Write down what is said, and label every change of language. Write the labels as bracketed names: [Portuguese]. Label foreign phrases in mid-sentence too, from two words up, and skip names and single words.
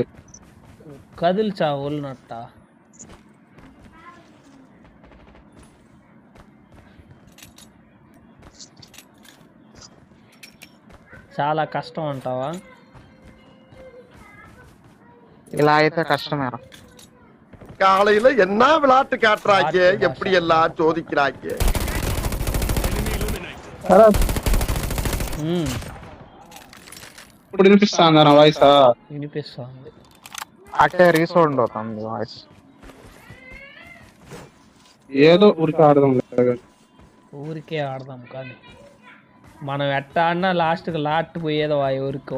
[Telugu] కదిల్చా ఒళ్ళనట్ట. చాలా కష్టం అంటావా? ఇలా అయితే కష్టమేరా. [Tamil] காலையில என்ன விளையாட்டு காட்டுறாங்க, எப்படி எல்லாம் சோதிக்கிறாங்க. [Telugu] ఇప్పుడు వినిపిస్తాందా నా వాయిస్? వినిపిస్తుంది. అట్టే రీసౌండ్ అవుతుంది వాయిస్. ఏదో ఊరికి ఆడదాం. ఊరికే ఆడదాం కానీ మనం ఎట్టా అన్నా లాస్ట్కి లాట్ పోయేదో ఆ ఊరికో.